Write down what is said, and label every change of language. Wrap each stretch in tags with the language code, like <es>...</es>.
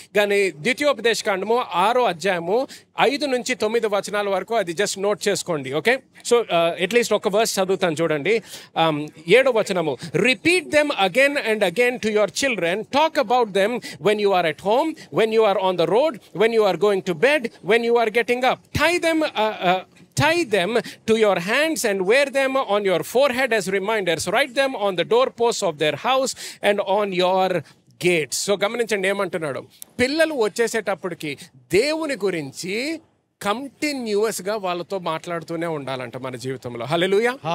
<te>కానీ ద్వితీయోపదేశ కాండము 6వ అధ్యాయము 5 నుంచి 9 వచనాల వరకు అది జస్ట్ నోట్ చేసుకోండి.</te> <en>okay, so at least</en> <te>ఒక వర్స్ చదువుతాను చూడండి. 7వ వచనము,</te> <en>Repeat them again and again to your children, talk about them when you are at home, when you are on the road, when you are going to bed, when you are getting up. Tie them to your hands and wear them on your forehead as reminders. Write them on the doorposts of their house and on your gates.</en> <te>So గమనించండి ఏమంటున్నాడు. పిల్లలు వచ్చేసేటప్పటికి దేవుని గురించి కంటిన్యూస్గా వాళ్ళతో మాట్లాడుతూనే ఉండాలంట మన జీవితంలో. హల్లెలూయా.</te>